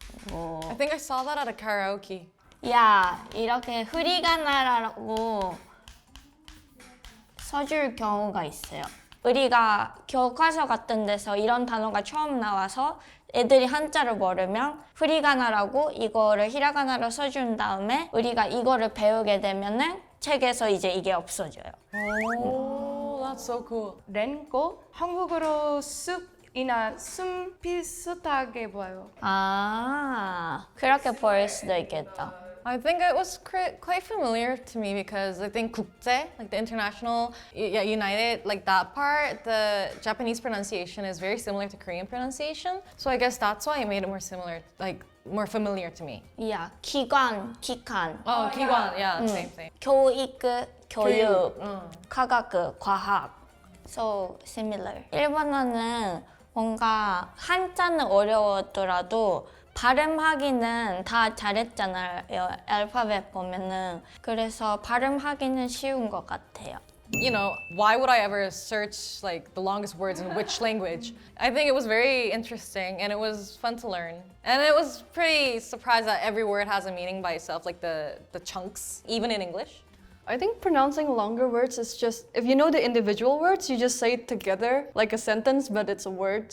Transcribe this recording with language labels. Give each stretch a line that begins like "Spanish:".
English: I think I saw that at a karaoke.
Korean: 야, 이렇게 후리가나라고 써줄 경우가 있어요. 우리가 교과서 같은 데서 이런 단어가 처음 나와서 애들이 한자를 모르면 후리가나라고 이거를 히라가나로 써준 다음에 우리가 이거를 배우게 되면은 책에서 이제 이게 없어져요.
English: Oh, that's so cool.
Korean: 랭고 한국어로 숲이나 숨 비슷하게 보여요. 아, 그렇게 보일 수도 있겠다.
English: I think it was quite familiar to me because I think 국제, like the international, united, like that part, the Japanese pronunciation is very similar to Korean pronunciation. So I guess that's why it made it more similar, like more familiar to me.
Korean: 야, 기관.
English: Oh, 기관, yeah, same.
Korean: 교육, 과학.
English: So similar.
Korean: 일본어는 뭔가 한자는 어려웠더라도 발음하기는 다 잘했잖아요. 알파벳 보면은. 그래서 발음하기는 쉬운 것 같아요.
English: You know, why would I ever search like the longest words in which language? I think it was very interesting and it was fun to learn. And it was pretty surprised that every word has a meaning by itself, like the chunks, even in English. I think pronouncing longer words is just, if you know the individual words, you just say it together like a sentence, but it's a word.